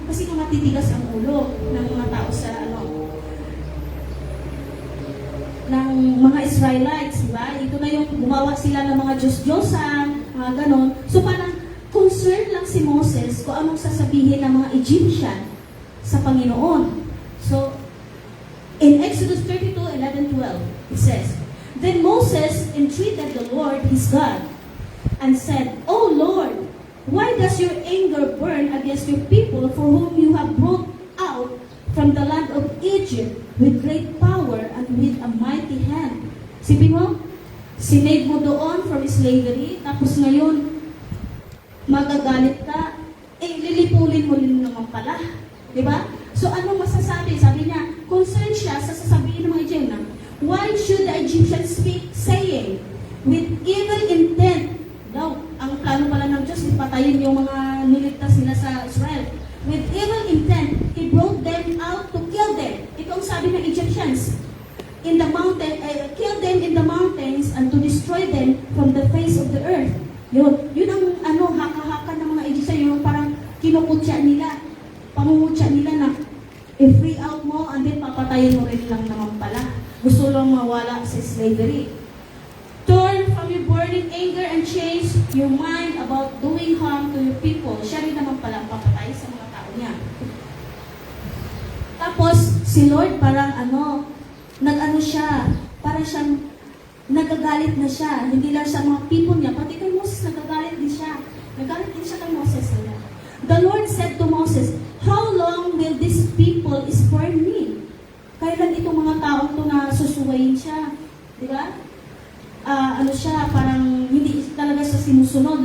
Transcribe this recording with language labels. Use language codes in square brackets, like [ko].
[tl] Kasi kung matitigas ang ulo ng mga tao sa, ng mga Israelites, diba? Ito na yung gumawa sila ng mga Diyos-Diyosan, mga ganon. So parang concerned lang si Moses kung anong sasabihin ng mga Egyptian sa Panginoon. [en] So, in Exodus 32:11-12, it says, Then Moses entreated the Lord his God and said, O Lord, why does your anger burn against your people for whom you have brought out from the land of Egypt with great power and with a mighty hand? [tl] Sipin mo, sinave mo doon [en] from slavery, [tl] tapos ngayon, magagalit ka, lilipulin mo rin naman pala. Diba? So, anong masasabi? Sabi niya, concerned siya sa sasabihin ng mga Egyptian. [en] Why should the Egyptians speak, saying, with evil intent? [tl] Daw, ang plano pala ng Diyos, ipatayin yung mga niligtas nila sa Israel. [en] With evil intent, He brought them out to kill them. [tl] Ito ang sabi ng Egyptians. [en] In the mountain, kill them in the mountains and to destroy them from the face of the earth. [tl] Yun ang haka-haka ng mga Egyptian, yung parang kinukutya nila, pangungutya nila na i-free out mo [en] and then [tl] papatayin mo rin lang naman pala. Gusto lang mawala sa slavery. [en] Turn from your burning anger and change your mind about doing harm to your people. [tl] Siya rin naman pala papatay sa mga tao niya. Tapos, si Lord parang nag-ano siya, parang siyang nagagalit na siya. Hindi lang sa mga people niya, pati kay Moses nagagalit din siya. Nagalit din siya kay Moses. [en] The Lord said to Moses, "How long will these people spurn me?" [tl] Kailan itong mga taong to na susuwayin siya? Di ba? Ano siya, parang hindi talaga siya sinusunod.